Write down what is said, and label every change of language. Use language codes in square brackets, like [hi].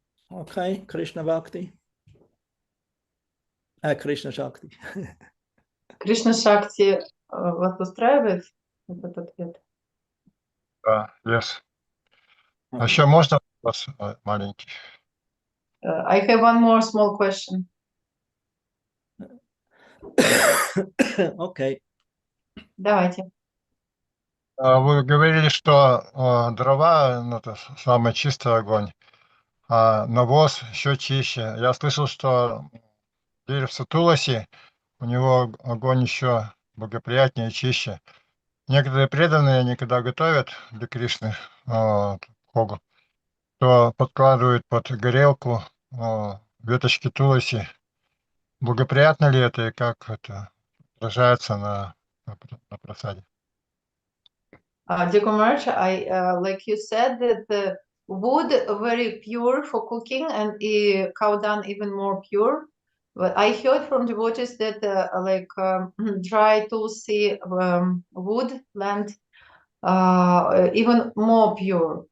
[en] Okay, Krishna Bhakti. Krishna Shakti. [ru] Кришна Шакти вас устраивает этот ответ? Да, [en] yes. [ru] А еще можно вопрос маленький? [en] I have one more small question. Okay. [ru] Давайте. Вы говорили, что дрова это самый чистый огонь, а навоз еще чище. Я слышал, что деревце Туласи, у него огонь еще благоприятнее и чище. Некоторые преданные, они когда готовят для Кришны Богу, то подкладывают под горелку веточки Туласи. Благоприятно ли это и как это отражается на просаде? [en] Dear Kumaraj, like you said that the wood very pure for cooking and cow dung even more pure. But I heard from devotees that dry tulsi wood land even more pure.